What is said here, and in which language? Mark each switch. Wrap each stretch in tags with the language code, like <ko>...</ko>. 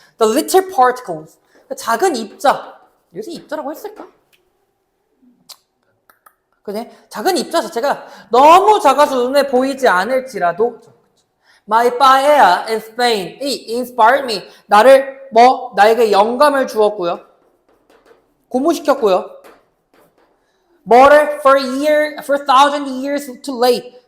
<en>The little particles,</en> <ko>작은 입자. 여기서 입자라고 했을까? 그지? 작은 입자 자체가 너무 작아서 눈에 보이지 않을지라도</ko> <en>My paella in Spain, it inspired me.</en> <ko>나에게 영감을 주었고요. 고무시켰고요. 뭐를</ko> <en>for 1,000 years too late.</en>